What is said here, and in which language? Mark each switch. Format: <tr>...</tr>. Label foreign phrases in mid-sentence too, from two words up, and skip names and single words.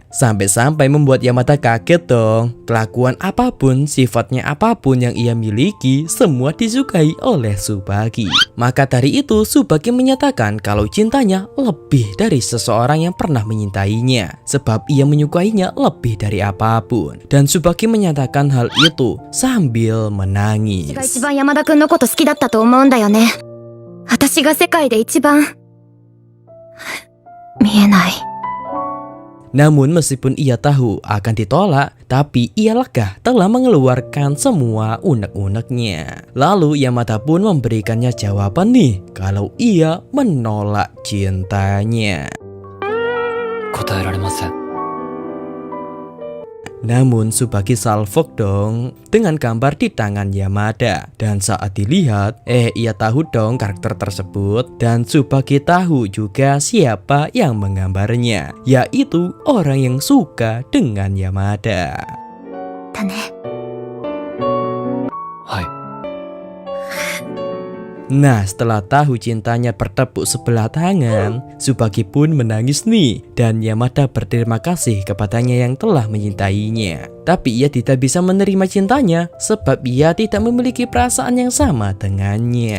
<id>Sampai-sampai membuat Yamada kaget dong. Kelakuan apapun, sifatnya apapun yang ia miliki, semua disukai oleh Tsubaki. Maka dari itu Tsubaki menyatakan kalau cintanya lebih dari seseorang yang pernah menyintainya. Sebab ia menyukainya lebih dari apapun. Dan Tsubaki menyatakan hal itu sambil menangis.</id> <ja>私が一番山田くんのこと好きだったと思うんだよね。私が世界で一番見えない。</ja> <id>Namun meskipun ia tahu akan ditolak, tapi ia lega telah mengeluarkan semua unek-uneknya. Lalu Yamada pun memberikannya jawaban nih kalau ia menolak cintanya.</id> <ja>答えられません。</ja> <id>Namun Tsubaki salfok dong dengan gambar di tangan Yamada. Dan saat dilihat, ia tahu dong karakter tersebut. Dan Tsubaki tahu juga siapa yang menggambarnya, yaitu orang yang suka dengan Yamada.</id> <ja>だね。はい。</ja> <id>Nah, setelah tahu cintanya bertepuk sebelah tangan, Tsubaki pun menangis nih. Dan Yamada berterima kasih kepadanya yang telah menyintainya. Tapi ia tidak bisa menerima cintanya sebab ia tidak memiliki perasaan yang sama dengannya.</id>